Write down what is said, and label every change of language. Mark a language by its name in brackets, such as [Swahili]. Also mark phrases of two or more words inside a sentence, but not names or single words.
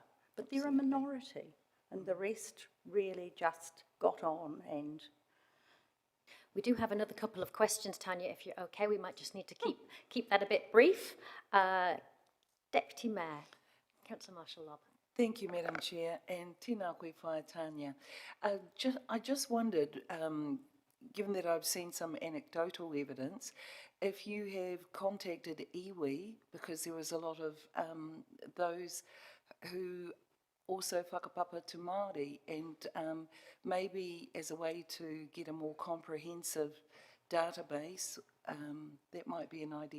[English] But they're a minority, and the rest really just got on. And We do have another couple of questions, Tanya, if you're okay. We might just need to keep that a bit brief. Deputy Mayor, Councillor Marshall Lobb. Thank you, Madam Chair, and [Māori] tēnā koe whae [English] Tanya. I just wondered, given that I've seen some anecdotal evidence, if you have contacted iwi, because there was a lot of those who also whakapapa to Māori, and maybe as a way to get a more comprehensive database, that might be an idea.